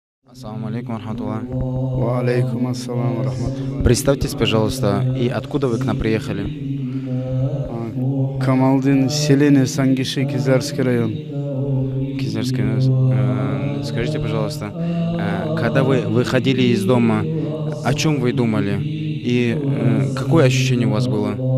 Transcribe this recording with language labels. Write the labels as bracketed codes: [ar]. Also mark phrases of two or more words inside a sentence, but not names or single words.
[ar] السلام عليكم رحمة الله. وعليكم السلام ورحمة الله. [ru] Представьтесь, пожалуйста, и откуда вы к нам приехали? Камалдин, селение Сангиши, Кизарский район. Кизерский. Скажите, пожалуйста, когда вы выходили из дома, о чем вы думали? И какое ощущение у вас было?